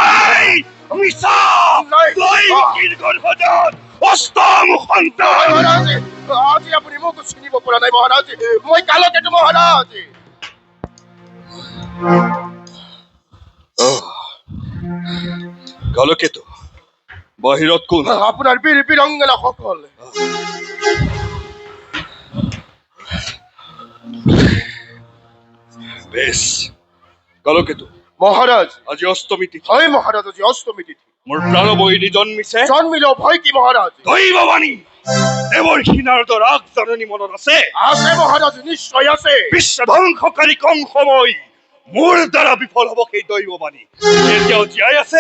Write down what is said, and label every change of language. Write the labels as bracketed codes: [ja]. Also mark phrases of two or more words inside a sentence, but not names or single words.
[as] অষ্টম সন্তান মহারাজে আজি আপুনি মোক চিনিব পৰা নাই মহাৰাজে মই কালকেতু মহাৰাজে কালকেতু বাহিৰত কোন আপোনাৰ বীৰ বীৰাংগনা সকল বেশ কালকেতু মহারাজ আজি অষ্টমী তিথি হয় মহারাজ আজি অষ্টমী তিথি মোৰ প্ৰাণবৈৰী জন্মিছে জন্মিলেও ভয় কি মহারাজ দৈৱবাণী দেৱৰ সিনাৰদৰ আগ জননী মনত আছে আছে মহারাজ নিশ্চয় আছে বিশ্ব ধ্বংসকাৰী কম সময় মোৰ দ্বাৰা বিফল হ'ব সেই দৈৱবাণী এতিয়াও জীয়াই আছে